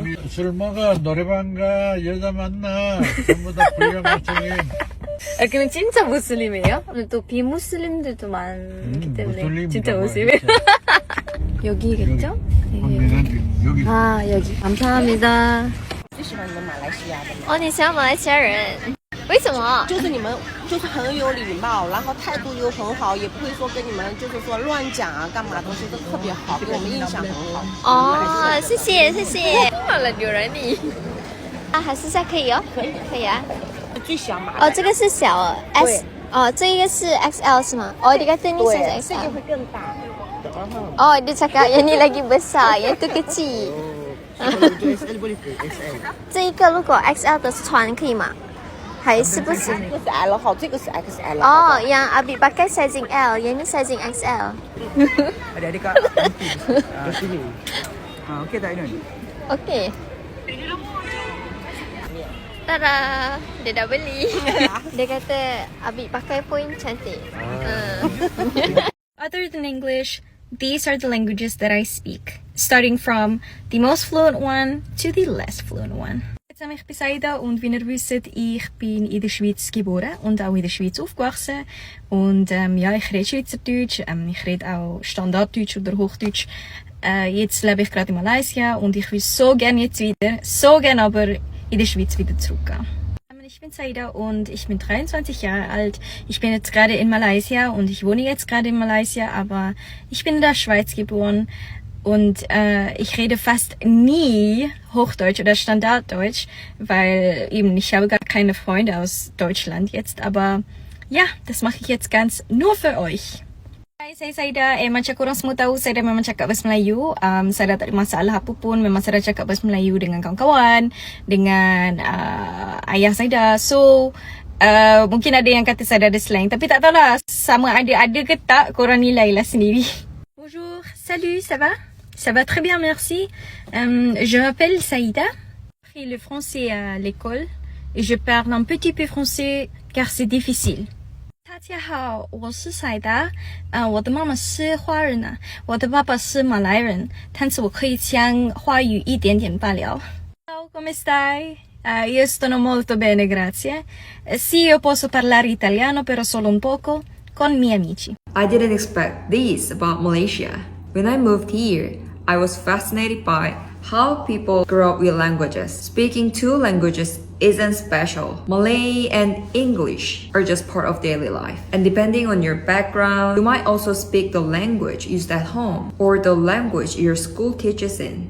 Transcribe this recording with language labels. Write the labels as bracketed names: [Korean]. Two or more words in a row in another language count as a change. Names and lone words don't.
[Korean] 술 먹어, 노래방 가, 여자 만나, 전부 다 불량 무슬림. 그럼 진짜 무슬림이에요? 또 비무슬림들도 많기 때문에 무슬림 진짜 무슬림. 여기겠죠? 여기. 아, 여기. 감사합니다. [Chinese] 最喜欢你们马来西亚的吗？哦，你喜欢马来西亚人？为什么？就是你们就是很有礼貌，然后态度又很好，也不会说跟你们就是说乱讲啊，干嘛东西都特别好，给我们印象很好。哦，谢谢谢谢。马来人你啊，还是可以哦，可以啊。最喜欢马来。哦，这个是小的 S，哦，这一个是 XL 是吗？ [Malay] 哦，dia kata ni size [Chinese] 这个 XL。会更大。 [Malay] Oh, dia cakap yang ni lagi besar, yang tu kecil. [Chinese] 这一个如果 XL 的穿可以吗？还是不行？这个是 L 号，这个是 XL。 [Malay] 哦，yang Abi pakai sizing L, yang ni sizing XL. Adik-adik kat sini. Okey tak ini? Okey. Tada, dia dah beli. Dia kata Abi pakai pun cantik. [English] Other than English, these are the languages that I speak, starting from the most fluent one to the less fluent one. [German] Ich bin Saida und wie ihr wisst, ich bin in der Schweiz geboren und auch in der Schweiz aufgewachsen. Und ja, ich rede Schweizerdeutsch, ich rede auch Standarddeutsch oder Hochdeutsch. Jetzt lebe ich gerade in Malaysia und ich will so gerne jetzt wieder, so gerne aber in der Schweiz wieder zurückgehen. Ich bin Saida und ich bin 23 Jahre alt. Ich bin jetzt gerade in Malaysia und ich wohne jetzt gerade in Malaysia, aber ich bin in der Schweiz geboren und ich rede fast nie Hochdeutsch oder Standarddeutsch, weil eben ich habe gar keine Freunde aus Deutschland jetzt, aber ja, das mache ich jetzt ganz nur für euch. [Malay] Hai, saya Saida. Macam korang semua tahu, saya dah memang cakap bahasa Melayu. Saya dah tak ada masalah apa pun. Memang saya dah cakap bahasa Melayu dengan kawan-kawan, dengan ayah saya dah. So, mungkin ada yang kata saya dah ada slang. Tapi tak tahulah sama ada ke tak, korang nilailah sendiri. [French] Bonjour, salut, ça va? Ça va très bien, merci. Je m'appelle Saïda. J'ai appris le français à l'école et je parle un petit peu français car c'est difficile. [Chinese] 大家好，我是赛达。我的妈妈是华人啊，我的爸爸是马来人，但是我可以讲华语一点点罢了。 [Italian] Ciao, come stai? Io sto molto bene, grazie. Sì, io posso parlare italiano, però solo un poco, con miei amici. [English] I didn't expect this about Malaysia. When I moved here, I was fascinated by how people grow up with languages. Speaking two languages isn't special. Malay and English are just part of daily life. And depending on your background, you might also speak the language used at home or the language your school teaches in.